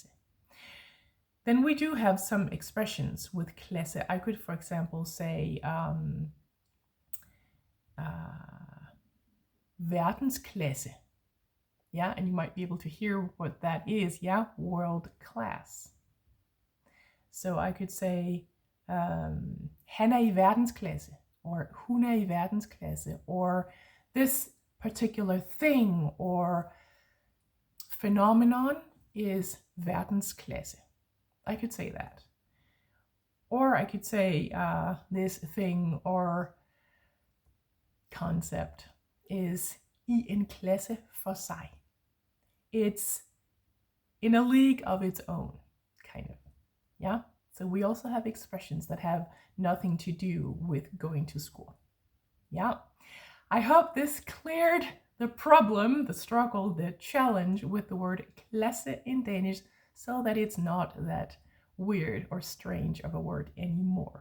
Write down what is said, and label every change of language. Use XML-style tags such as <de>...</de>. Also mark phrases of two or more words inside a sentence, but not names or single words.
<en>Then we do have some expressions with Klasse. I could, for example, say Verdensklasse. Yeah, and you might be able to hear what that is. Yeah, world class. So I could say</en> <da>han I verdensklasse,</da> <en>or</en> <da>hun I verdensklasse,</da> <en>or this particular thing or phenomenon is verdensklasse. I could say that. Or I could say this thing or concept is</en> <da>I en klasse for sig.</da> <en>It's in a league of its own, kind of. Yeah? So we also have expressions that have nothing to do with going to school. Yeah? I hope this cleared the problem, the struggle, the challenge with the word klasse in Danish, so that it's not that weird or strange of a word anymore.</en>